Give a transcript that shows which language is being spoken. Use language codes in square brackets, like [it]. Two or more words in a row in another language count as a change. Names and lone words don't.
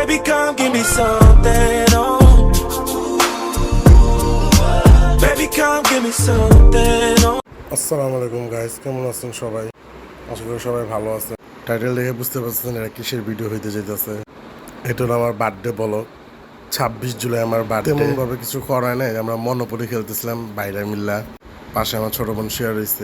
[en] Baby, come give me something, oh. Baby, come give me something, oh. [ar] السلام عليكم [bn] গাইস, কেমন আছেন সবাই? আশা করি সবাই ভালো আছে। টাইটেল দেখে বুঝতে পারছেন এটা কিসের ভিডিও হইতে যেতেছে। এটা হলো আমার [en] birthday blog. [bn] 26 জুলাই আমার বার্থডে। তেমনভাবে কিছু করায় নাই, আমরা মনোপলি খেলতেছিলাম বাইরে মিল্লা। পাশে আমার ছোটো বোন শেয়ার হয়েছে।